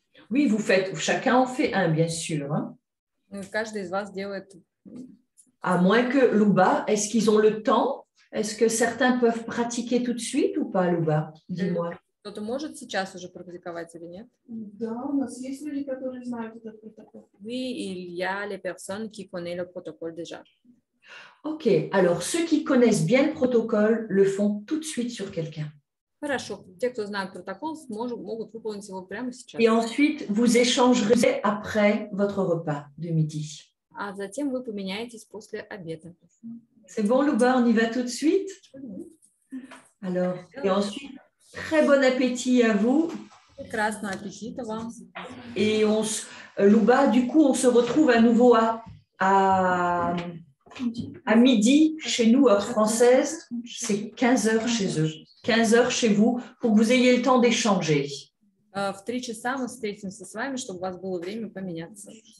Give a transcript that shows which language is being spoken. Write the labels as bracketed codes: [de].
[fr] Oui, chacun en fait un, bien sûr. Hein. [ru] Каждый из вас делает. [fr] À moins que, Louba, est-ce qu'ils ont le temps? Est-ce que certains peuvent pratiquer tout de suite ou pas, Louba? Dis-moi. [ru] Кто-то может сейчас уже практиковать или нет? Да, у нас есть люди, которые знают этот протокол. [fr] Oui, il y a les personnes qui connaissent le protocole déjà. Ok, alors ceux qui connaissent bien le protocole le font tout de suite sur quelqu'un. [ru] Хорошо, те, кто знает протокол, могут выполнить его прямо сейчас. [fr] Et ensuite, vous échangerez après votre repas de midi. [ru] А затем вы поменяетесь после обеда. [fr] C'est bon, Louba, on y va tout de suite? Alors, et ensuite, très bon appétit à vous. [ru] Прекрасного аппетита вам. [fr] Et Louba, du coup, on se retrouve à nouveau à midi chez nous, heure française. C'est 15 heures chez eux. 15 heures chez vous, pour que vous ayez le temps d'échanger. [ru] В 3 часа мы встретимся с вами, чтобы у вас было время поменяться.